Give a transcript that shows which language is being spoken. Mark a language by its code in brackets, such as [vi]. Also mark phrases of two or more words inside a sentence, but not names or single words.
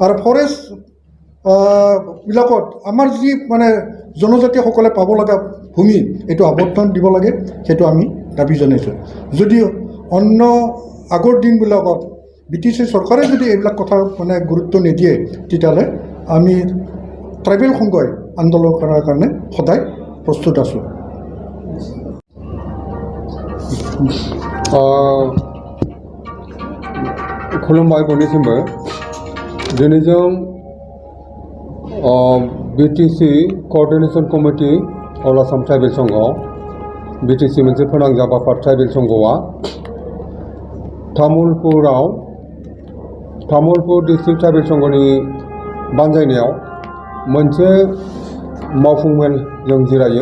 [as] আৰু ফৰেষ্ট বিলাকত আমাৰ যি মানে জনজাতিসকলে পাব লগা ভূমি এইটো আবদ্ধন দিব লাগে, সেইটো আমি দাবী জনাইছোঁ। যদিও অন্য আগৰ দিনবিলাকত BTC চৰকাৰে যদি এইবিলাক কথা মানে গুৰুত্ব নিদিয়ে, তেতিয়াহ'লে আমি ট্ৰাইবেল সংঘই আন্দোলন কৰাৰ কাৰণে সদায় প্ৰস্তুত আছোঁ। [brx] खुलुमबाय बयनिसिमबो। दिनै जों BTC [en] coordination committee [brx] अल आसाम ट्राइबेल संघ BTC मोनसे फोनांजाब आफाद ट्राइबेल संघआ तामुलपुर डिस्ट्रिक्ट ट्राइबेल संघनि बानजायनायाव मोनसे मावफुं मेल जों जिरायो।